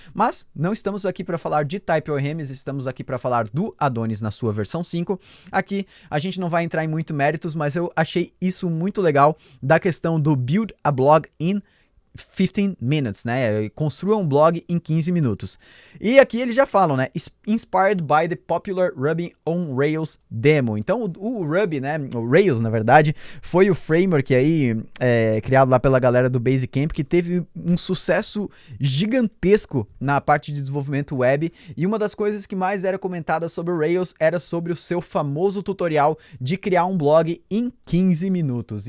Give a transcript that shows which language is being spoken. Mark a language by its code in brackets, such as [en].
[pt] Mas não estamos aqui para falar de Type ORMs, estamos aqui para falar do Adonis na sua versão 5. Aqui a gente não vai entrar em muito méritos, mas eu achei isso muito legal da questão do [en] Build a Blog in 15 minutes, [pt] né? Construa um blog em 15 minutos. E aqui eles já falam, né? [en] Inspired by the popular Ruby on Rails demo. [pt] Então o Ruby, né? O Rails, na verdade, foi o framework aí criado lá pela galera do Basecamp, que teve um sucesso gigantesco na parte de desenvolvimento web. E uma das coisas que mais era comentada sobre o Rails era sobre o seu famoso tutorial de criar um blog em 15 minutos.